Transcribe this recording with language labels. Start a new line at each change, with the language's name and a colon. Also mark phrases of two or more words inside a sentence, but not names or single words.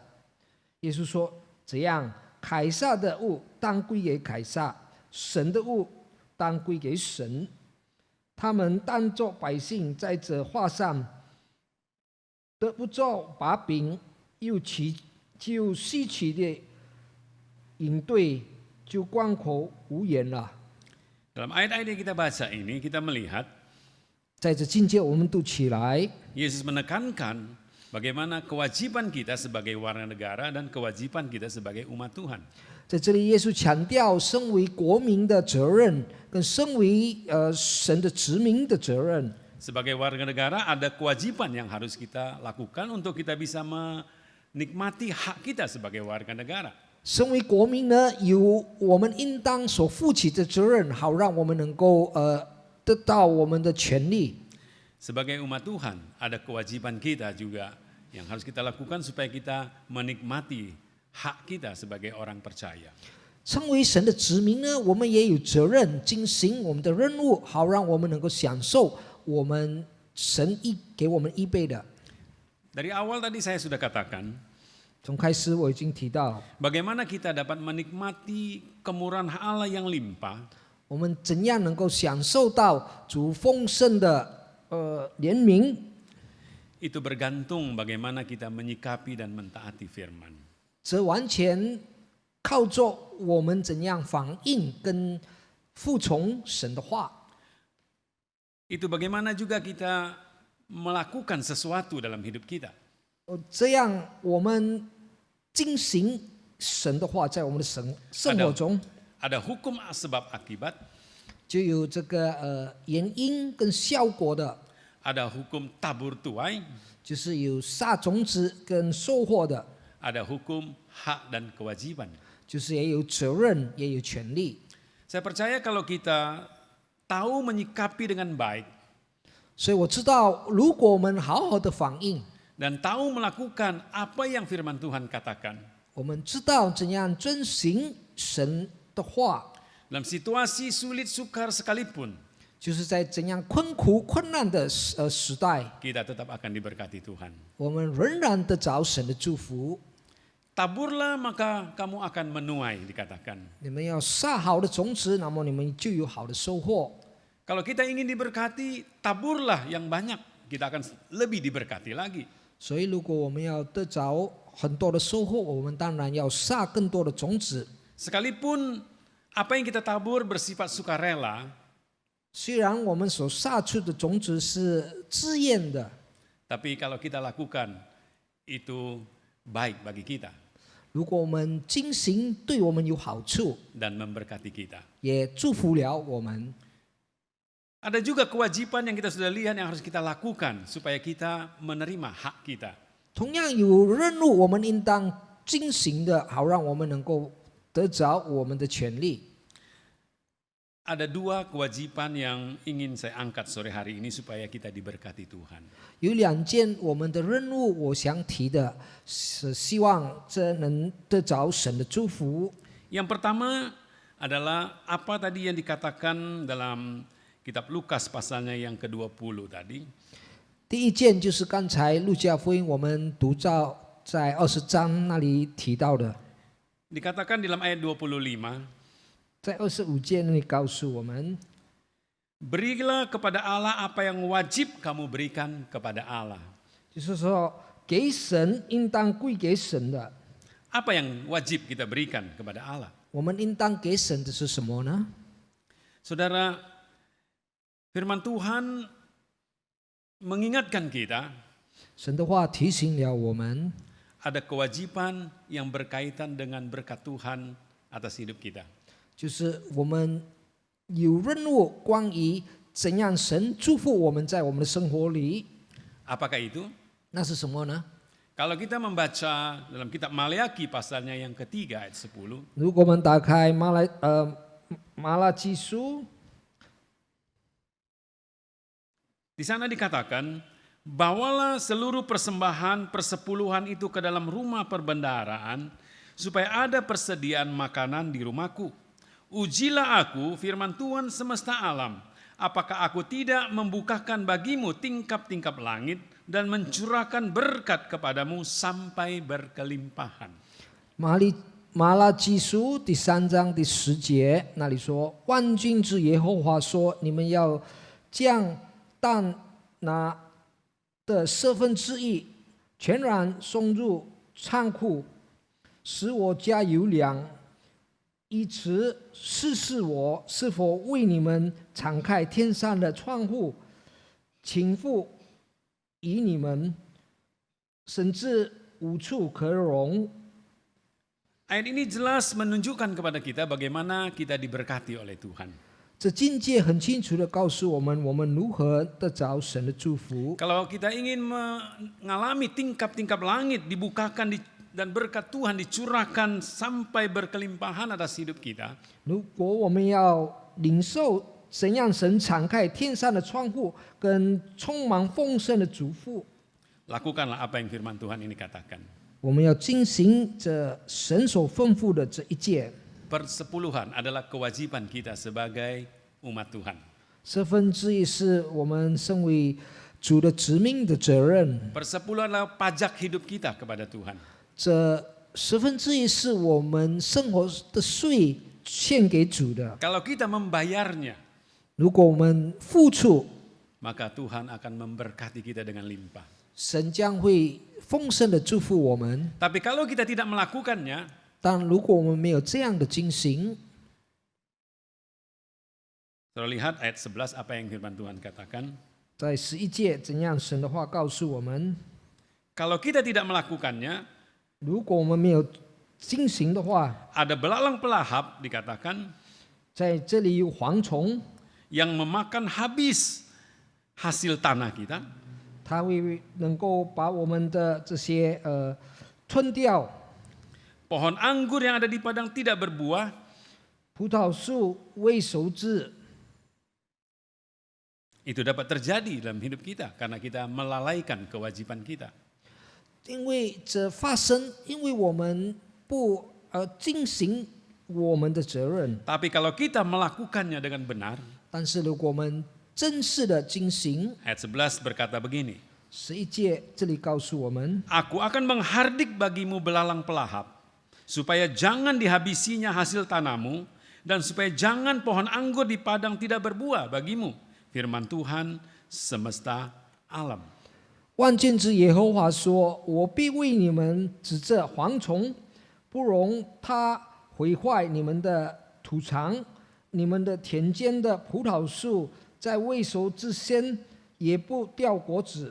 Chinese: 耶稣说：这样，凯撒的物当归给凯撒，神的物当归给神。他们当作百姓，在这话上得不着把柄，就稀奇的应对，就关口无言了。
Indonesian: Dalam ayat-ayat yang kita baca ini kita melihat
Chinese: 在这境界，我们读起来，
Indonesian: Yesus menekankan bagaimana kewajiban kita sebagai warga negara dan kewajiban kita sebagai umat Tuhan.
Chinese: 在这里，耶稣强调身为国民的责任，跟身为神的子民的责任。
Indonesian: Sebagai warga negara ada kewajiban yang harus kita lakukan untuk kita bisa menikmati hak kita sebagai warga negara.
Chinese: 身为国民呢，有我们应当所负起的责任，好让我们能够得到我们的权利。
Indonesian: Sebagai umat Tuhan ada kewajiban kita juga yang harus kita lakukan supaya kita menikmati hak kita sebagai orang percaya.
Chinese: 身为神的子民呢，我们也有责任进行我们的任务，好让我们能够享受我们神给我们预备的。
Indonesian: Dari awal tadi saya sudah katakan,
Chinese: 从开始我已经提到，
Indonesian: bagaimana kita dapat menikmati kemurahan Allah yang limpah
Chinese: 我们怎样能够享受到主丰盛的怜悯，
Indonesian: itu bergantung bagaimana kita menyikapi dan mentaati firman.
Chinese: 则完全靠着我们怎样反应跟服从神的话。
Indonesian: Itu bagaimana juga kita melakukan sesuatu dalam hidup kita.
Chinese: 这样我们进行神的话，在我们的生活中，
Indonesian: Ada hukum sebab akibat,
Chinese: 就有这个原因跟效果的，
Indonesian: ada hukum tabur tuai,
Chinese: 就是有撒种子跟收获的，
Indonesian: ada hukum hak dan kewajiban.
Chinese: 就是也有责任也有权利。
Indonesian: Saya percaya kalau kita tahu menyikapi dengan baik
Chinese: 所以我知道，如果我们好好的反应，
Indonesian: dan tahu melakukan apa yang firman Tuhan katakan,
Chinese: 我们知道怎样遵行神的话，
Indonesian: dalam situasi sulit sukar sekalipun,
Chinese: 就是在怎样困苦困难的时代，
Indonesian: kita tetap akan diberkati Tuhan.
Chinese: 我们仍然得着神的祝福。
Indonesian: Taburlah maka kamu akan menuai, dikatakan.
Chinese: 你们要撒好的种子，那么你们就有好的收获。
Indonesian: Kalau kita ingin diberkati, taburlah yang banyak, kita akan lebih diberkati lagi.
Chinese: 所以，如果我们要得着很多的收获，我们当然要撒更多的种子。
Indonesian: Sekalipun apa yang kita tabur bersifat sukarela,
Chinese: 虽然我们所撒出的种子是自愿的，
Indonesian: tapi kalau kita lakukan itu baik bagi kita
Chinese: 如果我们进行对我们有好处，
Indonesian: dan memberkati kita.
Chinese: 也祝福了我们。
Indonesian: Ada juga kewajiban yang kita sudah lihat yang harus kita lakukan supaya kita menerima hak kita.
Chinese: 同样有任务，我们应当进行的，好让我们能够得着我们的权利。
Indonesian: Ada dua kewajiban yang ingin saya angkat sore hari ini supaya kita diberkati Tuhan.
Chinese: 有两件我们的任务，我想提的是希望这能得着神的祝福。
Indonesian: Yang pertama adalah apa tadi yang dikatakan dalam kitab Lukas pasalnya yang ke-20 tadi.
Chinese: 第一件就是刚才路加福音我们读到在20章那里提到的，
Indonesian: Dikatakan dalam ayat 25,
Chinese: 在25节那里告诉我们，
Indonesian: berilah kepada Allah apa yang wajib kamu berikan kepada Allah.
Chinese: 就是说给神应当归给神的，
Indonesian: Apa yang wajib kita berikan kepada Allah?
Chinese: 我们应当给神的是什么呢？
Indonesian: Saudara, firman Tuhan mengingatkan kita
Chinese: 神的话提醒了我们，
Indonesian: ada kewajiban yang berkaitan dengan berkat Tuhan atas hidup kita.
Chinese: 就是我们有任务，关于怎样神祝福我们在我们的生活里，
Indonesian: Apakah itu?
Chinese: 那是什么呢？
Indonesian: Kalau kita membaca dalam kitab Maleakhi pasalnya yang ketiga ayat 10,
Chinese: 如果我们打开马拉基书
Indonesian: Di sana dikatakan, bawalah seluruh persembahan persepuluhan itu ke dalam rumah perbendaharaan, supaya ada persediaan makanan di rumahku. Ujilah aku, firman Tuhan semesta alam, apakah aku tidak membukakan bagimu tingkap-tingkap langit dan mencurahkan berkat kepadamu sampai berkelimpahan.
Chinese: 马拉基书第3章第10节那里说：“万军之耶和华说，你们要将但拿的1/4全然送入仓库，使我家有粮，以此试试我是否为你们敞开天上的窗户，倾覆以你们，甚至无处可容。”
Indonesian: Ayat ini jelas menunjukkan kepada kita bagaimana kita diberkati oleh Tuhan.
Chinese: 这境界很清楚地告诉我们，我们如何得着神的祝福。
Indonesian: Kalau kita ingin mengalami tingkap-tingkap langit dibukakan dan berkat Tuhan dicurahkan sampai berkelimpahan atas hidup kita,
Chinese: 如果我们要领受怎样神敞开天上的窗户，跟充满丰盛的祝福，
Indonesian: lakukanlah apa yang firman Tuhan ini katakan.
Chinese: 我们要进行这神所吩咐的这一件。
Indonesian: Persepuluhan adalah kewajiban kita sebagai umat Tuhan.
Chinese: 1/4 是我们身为主的子民的责任，
Indonesian: Persepuluhan adalah pajak hidup kita kepada Tuhan.
Chinese: 这1/4是我们生活的税献给主的。
Indonesian: Kalau kita membayarnya,
Chinese: 如果我们付出，
Indonesian: maka Tuhan akan memberkati kita dengan limpah.
Chinese: 神将会丰盛的祝福我们。
Indonesian: Tapi kalau kita tidak melakukannya,
Chinese: 但如果我们没有这样的进行，
Indonesian: Saudara lihat ayat 11 apa yang firman Tuhan katakan.
Chinese: 在11节怎样神的话告诉我们，
Indonesian: Kalau kita tidak melakukannya,
Chinese: 如果我们没有进行的话，
Indonesian: ada belalang pelahap dikatakan
Chinese: 在这里有蝗虫，
Indonesian: yang memakan habis hasil tanah kita,
Chinese: 它会能够把我们的这些吞掉。
Indonesian: pohon anggur yang ada di padang tidak berbuah,
Chinese: 葡萄树未熟之，
Indonesian: itu dapat terjadi dalam hidup kita karena kita melalaikan kewajiban kita.
Chinese: 因为这发生，因为我们不进行我们的责任。
Indonesian: Tapi kalau kita melakukannya dengan benar,
Chinese: 但是如果我们正式的进行，
Indonesian: ayat 11 berkata begini,
Chinese: 11 节这里告诉我们，
Indonesian: Aku akan menghardik bagimu belalang pelahap, supaya jangan dihabisinya hasil tanahmu, dan supaya jangan pohon anggur di padang tidak berbuah bagimu. Firman Tuhan semesta alam.
Chinese: 万军之耶和华说：“我必为你们指着蝗虫，不容它毁坏你们的土场，你们的田间的葡萄树在未熟之先也不掉果子。”